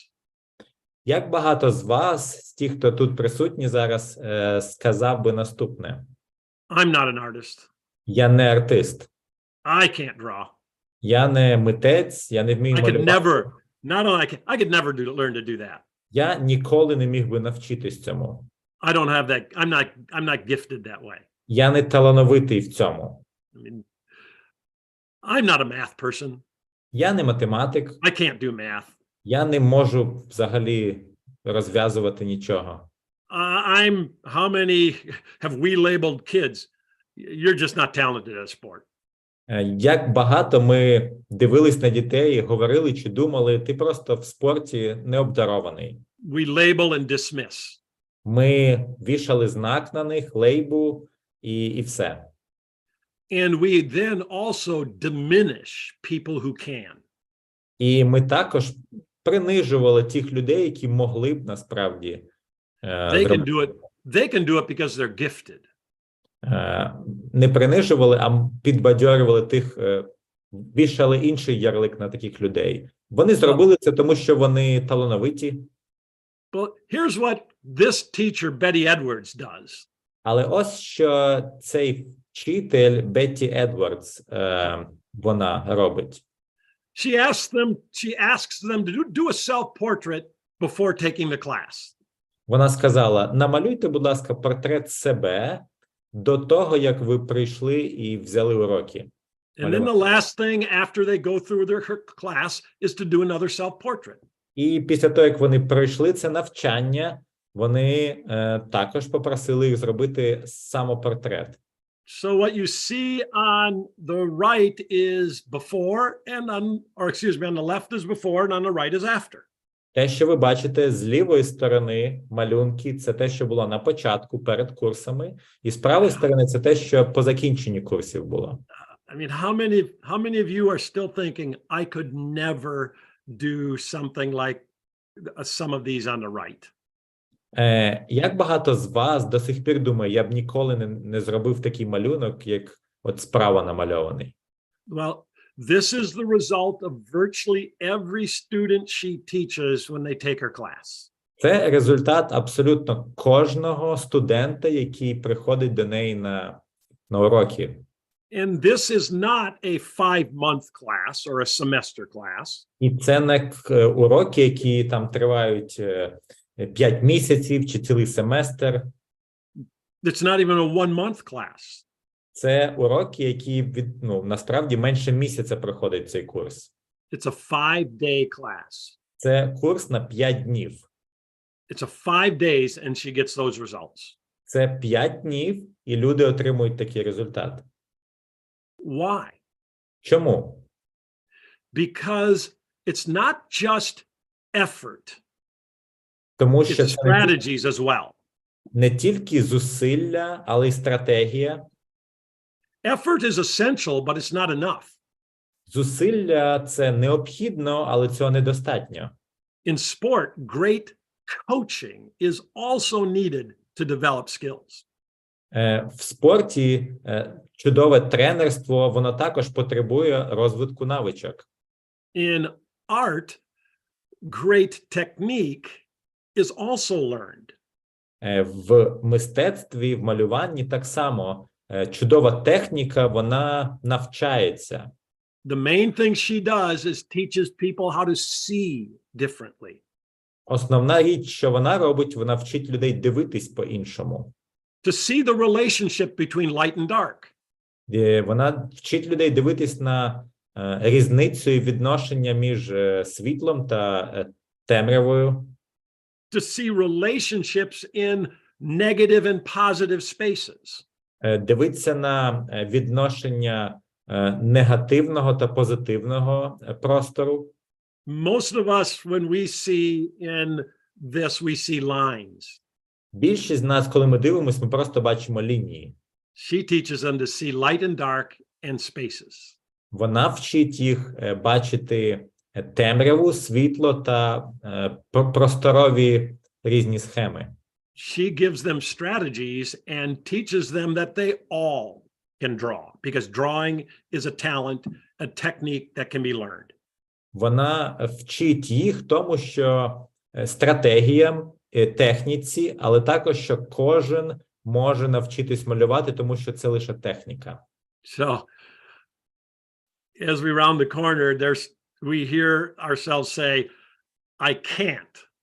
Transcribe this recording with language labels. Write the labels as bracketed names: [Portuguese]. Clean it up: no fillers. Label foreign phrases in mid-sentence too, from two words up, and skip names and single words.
[Ukrainian] Як багато з вас, з тих, хто тут присутні зараз, сказав би наступне? [English] I'm not an artist. [Ukrainian] Я не артист. [English] I can't draw. [Ukrainian] Я не митець, я не вмію [English] I could [Ukrainian] малювати. [English] never, not only I could never learn to do that. [Ukrainian] Я ніколи не міг би навчитись цьому. [English] I don't have that. I'm not gifted that way. [Ukrainian] Я не талановитий в цьому. [English] I mean, I'm not a math person. [Ukrainian] Я не математик. [English] I can't do math. [Ukrainian] Я не можу взагалі розв'язувати нічого. [English] How many have we labeled kids? You're just not talented at sport. [Ukrainian] Як багато ми дивились на дітей і говорили чи думали, ти просто в спорті не обдарований. [English] We label and dismiss. [Ukrainian] Ми вішали знак на них, лейбу і все. [English] And we then also diminish people who can. [Ukrainian] І ми також принижували тих людей, які могли б насправді [English] They can do it. They can do it because they're gifted. [Ukrainian] Не принижували, а підбадьорювали тих, вішали інший ярлик на таких людей. Вони зробили це, тому що вони талановиті. [English] But here's what this teacher, Betty Edwards, does. [Ukrainian] Але ось що цей вчитель Бетті Едвардс, вона робить. [English] She asks them to do a self-portrait before taking the class. [Ukrainian] Вона сказала, намалюйте, будь ласка, портрет себе до того, як ви прийшли і взяли уроки. [English] And then the last thing after they go through their class is to do another self-portrait. [Ukrainian] І після того, як вони пройшли це навчання, вони також попросили їх зробити самопортрет. [English] So what you see on the right is before and on the left is before and on the right is after. [Ukrainian] Те, що ви бачите з лівої сторони малюнки, це те, що було на початку, перед курсами, і з правої сторони це те, що по закінченні курсів було. [English] I mean, how many of you are still thinking I could never do something like some of these on the right? [Ukrainian] Як багато з вас до сих пір думає, я б ніколи не зробив такий малюнок, як от справа намальований? [English] Well, this is the result of virtually every student she teaches when they take her class. [Ukrainian] Це результат абсолютно кожного студента, який приходить до неї на уроки. [English] And this is not a 5-month class or a semester class. [Ukrainian] І це не уроки, які там тривають 5 місяців чи цілий семестр. [English] It's not even a 1-month class. [Ukrainian] Це уроки, які насправді менше місяця проходить цей курс. [English] It's a 5-day class. [Ukrainian] Це курс на 5 днів. [English] It's a 5 days and she gets those results. [Ukrainian] Це 5 днів, і люди отримують такий результат. [English] Why? [Ukrainian] Чому? [English] Because it's not just effort. [Ukrainian] Тому що [English] It's strategies as well. [Ukrainian] не тільки зусилля, але й стратегія. [English] Effort is essential, but it's not enough. [Ukrainian] Зусилля – це необхідно, але цього недостатньо. [English] In sport, great coaching is also needed to develop skills. [Ukrainian] В спорті чудове тренерство, воно також потребує розвитку навичок. [English] In art, great technique is also learned. [Ukrainian] В мистецтві, в малюванні так само чудова техніка, вона навчається. [English] The main thing she does is teaches people how to see differently. [Ukrainian] Основна річ, що вона робить, вона вчить людей дивитись по-іншому. [English] To see the relationship between light and dark. [Ukrainian] Вона вчить людей дивитись на різницю і відношення між світлом та темрявою. [English] To see relationships in negative and positive spaces. [Ukrainian] Дивитися на відношення негативного та позитивного простору. [English] Most of us, when we see in this, we see lines. [Ukrainian] Більшість з нас, коли ми дивимося, ми просто бачимо лінії. [English] She teaches them to see light and dark and spaces. [Ukrainian] Вона вчить їх бачити темряву, світло та просторові різні схеми. [English] She gives them strategies and teaches them that they all can draw, because drawing is a talent, a technique that can be learned. [Ukrainian] Вона вчить їх тому, що стратегіям, техніці, але також, що кожен може навчитись малювати, тому що це лише техніка. [English] So as we round the corner, we hear ourselves say, I can't.